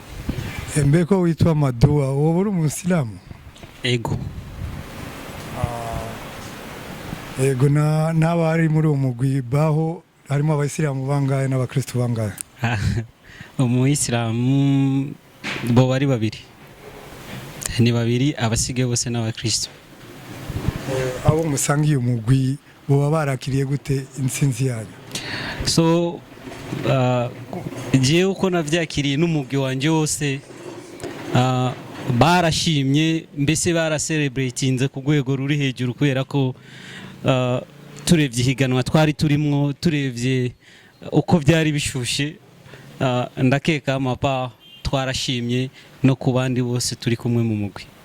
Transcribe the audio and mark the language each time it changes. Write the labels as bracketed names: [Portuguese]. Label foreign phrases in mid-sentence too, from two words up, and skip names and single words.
[Rundi] Mbeko witwa Madua wowe uri umusilamu? Yego. Yego n'abari muri umugwi BAHO harimo abayisilamu bangahe n'abakristo bangahe? Umuyisilamu bo bari babiri. Ni babiri abasige bose n'abakristo. Abo musangiye umugwi bo barakiriye gute intsinzi yanyu? So je uko navyakiriye n'umugwi wanje wose barashimye mbese baracelebratinze ku rwego ruri hejuru kubera ko turevye higanwa twari turimwo turevye uko byari bishushe ndakeka amapa twarashimye no ku bandi bose turi kumwe mu mugwi.